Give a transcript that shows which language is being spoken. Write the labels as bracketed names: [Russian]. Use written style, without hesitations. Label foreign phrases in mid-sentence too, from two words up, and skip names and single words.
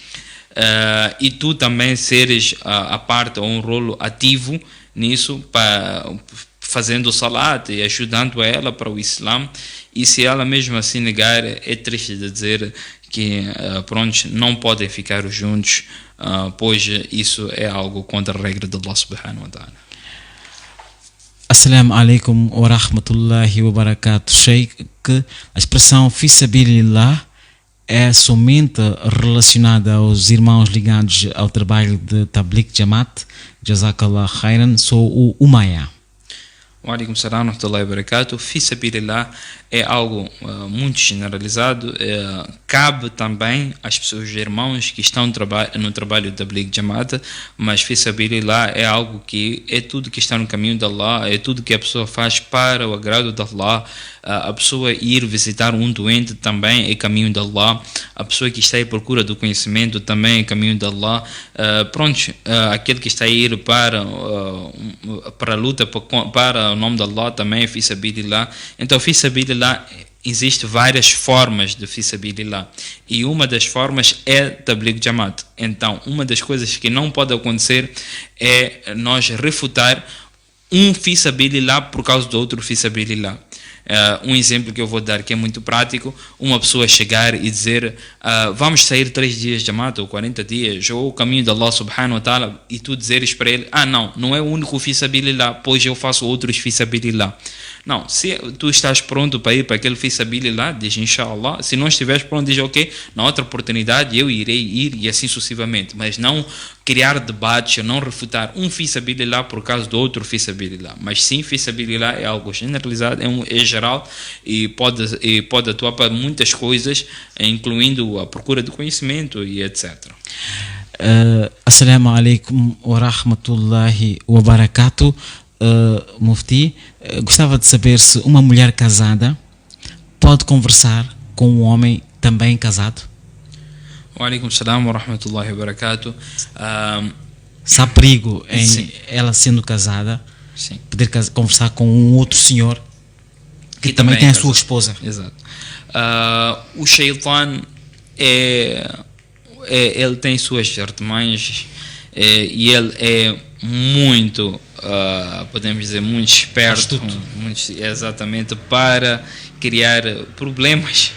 [Portuguese] E tu também seres a parte ou um rolo ativo nisso, fazendo salat e ajudando ela para o Islã. E se ela mesmo assim negar, é triste de dizer que pronto, não podem ficar juntos, pois isso é algo contra a regra de [Arabic] الله سبحانه وتعالى. السلام عليكم ورحمة الله وبركاته. [Portuguese] Sheikh, a expressão [Arabic] في سبيل الله [Portuguese] é somente relacionada aos irmãos ligados ao trabalho de Tabligh Jamaat? [Arabic] جزاك الله خيرا. [Portuguese] Sou o Umaya. [Arabic] وعليكم السلام ورحمة الله وبركاته. في سبيل الله [Portuguese] é algo muito generalizado. Cabe também às pessoas, irmãos que estão no trabalho da Tabligh Jamaat, mas [Arabic] في سبيل الله [Portuguese] é algo que é tudo que está no caminho de Allah, é tudo que a pessoa faz para o agrado de Allah. A pessoa ir visitar um doente também é caminho de Allah. A pessoa que está à procura do conhecimento também é caminho de Allah. Aquele que está a ir para a luta para o nome de Allah também é [Arabic] في سبيل الله. [Portuguese] Então [Arabic] في سبيل الله, [Portuguese] existem várias formas de [Arabic] في سبيل الله, [Portuguese] e uma das formas é Tabligh Jamaat. Então uma das coisas que não pode acontecer é nós refutar um [Arabic] في سبيل الله [Portuguese] por causa do outro [Arabic] في سبيل الله. [Portuguese] Um exemplo que eu vou dar, que é muito prático: uma pessoa chegar e dizer vamos sair 3 dias de Jamaat ou 40 dias ou o caminho de [Arabic] الله سبحانه وتعالى, [Portuguese] e tu dizeres para ele, não é o único [Arabic] في سبيل الله, [Portuguese] pois eu faço outros [Arabic] في سبيل الله. [Portuguese] Não, se tu estás pronto para ir para aquele [Arabic] في سبيل الله, [Portuguese] diz inshallah. Se não estiveres pronto, diz ok, na outra oportunidade eu irei ir, e assim sucessivamente. Mas não criar debates, não refutar um [Arabic] في سبيل الله [Portuguese] por causa do outro [Arabic] في سبيل الله. [Portuguese] Mas sim, [Arabic] في سبيل الله [Portuguese] é algo generalizado, é geral, e pode atuar para muitas coisas, incluindo a procura do conhecimento e etc. [Arabic] السلام عليكم ورحمة الله وبركاته. [Portuguese] Mufti, gostava de saber se uma mulher casada pode conversar com um homem também casado. [Arabic] وعليكم السلام ورحمة الله وبركاته. [Portuguese] Se há perigo em Sim. ela sendo casada, Sim. poder conversar com um outro senhor que também tem a sua esposa. Exato. O Shaitan ele tem suas artimanhas, e ele é muito, podemos dizer, muito esperto, exatamente, para criar problemas.